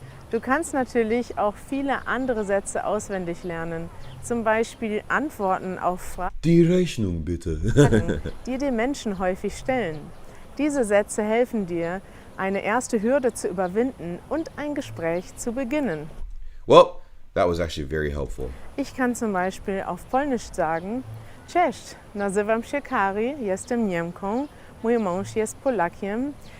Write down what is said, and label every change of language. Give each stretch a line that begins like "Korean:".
German: Du kannst natürlich auch viele andere Sätze auswendig lernen. Zum Beispiel Antworten auf Fragen, die Rechnung bitte, die dir Menschen häufig stellen. Diese Sätze helfen dir, eine erste Hürde zu überwinden und ein Gespräch zu beginnen.
English: Well, that was actually very helpful.
German: Ich kann zum Beispiel auf Polnisch sagen:
Polish: Cześć, nazywam się Kari, jestem Niemką, mój mąż jest Polakiem.